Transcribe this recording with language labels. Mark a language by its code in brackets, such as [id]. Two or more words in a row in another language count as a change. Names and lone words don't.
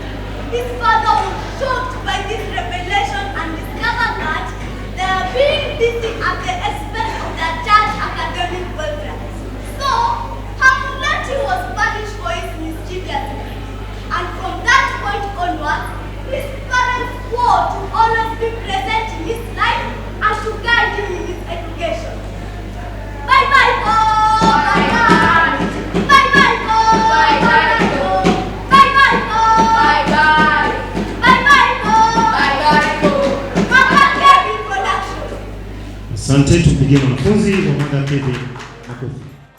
[en] His father was shocked by this revelation and discovered that they are being busy at the expense of their child's academic welfare. So, Hamulati was punished for his mischievousness. And from that point onwards, his parents swore to always be present in his life and to guide him in his education. Bye-bye, go! Bye-bye! Bye-bye, go! Bye-bye, go! Bye-bye, go! Bye-bye! Bye-bye, go! Bye-bye, go! Mama Kevin Production. [sw] Asante, tupigie wanafunzi wa Mada Kevin makofi.